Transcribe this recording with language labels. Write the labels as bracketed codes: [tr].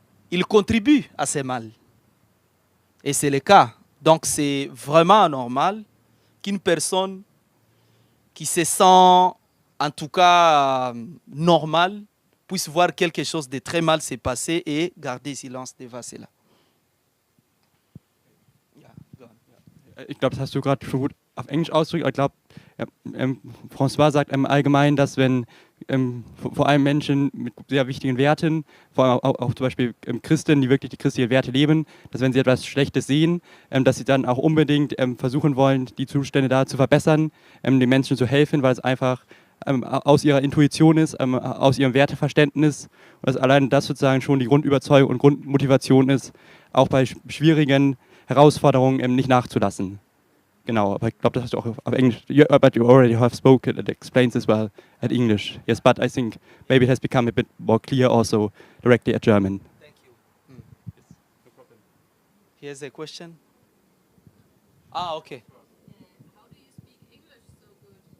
[fr] ils contribuent à ces mal. Et c'est le cas. Donc c'est vraiment anormal qu'une personne qui se sent en tout cas normale puisse voir quelque chose de très mal se passer et garder silence devant cela. [de] Ich glaube, das hast du gerade schon gut auf Englisch ausgedrückt. Ich glaube, François sagt allgemein, dass wenn vor allem Menschen mit sehr wichtigen Werten, vor allem auch zum Beispiel Christen, die wirklich die christlichen Werte leben, dass wenn sie etwas Schlechtes sehen, dass sie dann auch unbedingt versuchen wollen, die Zustände da zu verbessern, den Menschen zu helfen, weil es einfach aus ihrer Intuition ist, aus ihrem Werteverständnis und dass allein das sozusagen schon die Grundüberzeugung und Grundmotivation ist, auch bei schwierigen Herausforderungen nicht nachzulassen. Genau, aber ich glaube, das hast du auch auf Englisch. [en] But you already have spoken and explains as well at English. Yes, but I think maybe it has become a bit more clear also directly at German. Thank you. No problem. Here's a question. Ah, okay. How do you speak English so good?